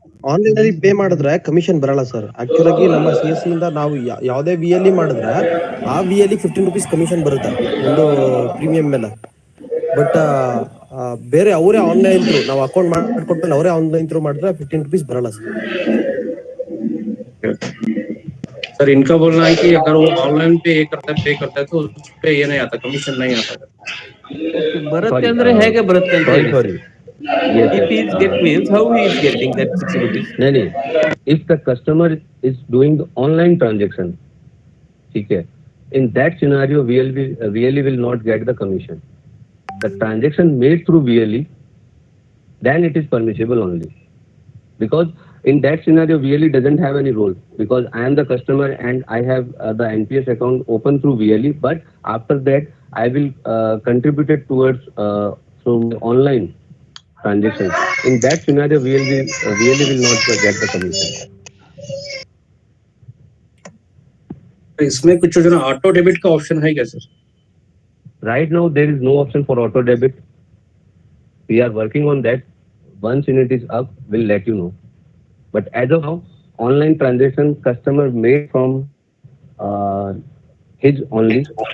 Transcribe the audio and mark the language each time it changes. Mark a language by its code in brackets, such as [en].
[kn] Online ಅಲ್ಲಿ pay ಮಾಡಿದ್ರೆ commission ಬರಲ್ಲ ಸರ್. ಆಕ್ಚುಲ್ ಆಗಿ ನಮ್ಮ CSC ಇಂದ ನಾವು ಯಾವುದೇ VLE ಮಾಡಿದ್ರೆ ಆ VLE 15 rupees ಕಮಿಷನ್ ಬರುತ್ತೆ ಒಂದು ಪ್ರೀಮಿಯಂ ಮೇಲೆ. ಬಟ್ ಬೇರೆ ಅವರೇ ಆನ್ಲೈನ್ ಥ್ರೂ ನಾವು ಅಕೌಂಟ್ ಮಾಡ್ಕೊಟ್ಟು ಅವರೇ ಆನ್ಲೈನ್ ಥ್ರೂ ಮಾಡಿದ್ರೆ 15 rupees ಬರಲ್ಲ ಸರ್. [hi] सर इनका बोलना है कि अगर वो ऑनलाइन पे करता है तो उस पे ये नहीं आता, कमीशन नहीं आता। [kn] ಬರುತ್ತೆ ಅಂದ್ರೆ ಹೇಗೆ ಬರುತ್ತೆ ಅಂತ ಹೇಳಿ. [en] Sorry. Yes, If he is get means how he is getting that 60 rupees? No, no. If the customer is doing the online transaction, okay, in that scenario, VLE will not get the commission. The transaction made through VLE, then it is permissible only. Because in that scenario, VLE doesn't have any role because I am the customer and I have the NPS account open through VLE. But after that, I will contribute it towards from online transaction. In that scenario, VLE will not get the commission. [hi] इसमें कुछ जो ना auto debit का option है क्या sir? [en] Right now, there is no option for auto debit. We are working on that. Once it is up, we'll let you know. But as of now, online transaction customer made from his only.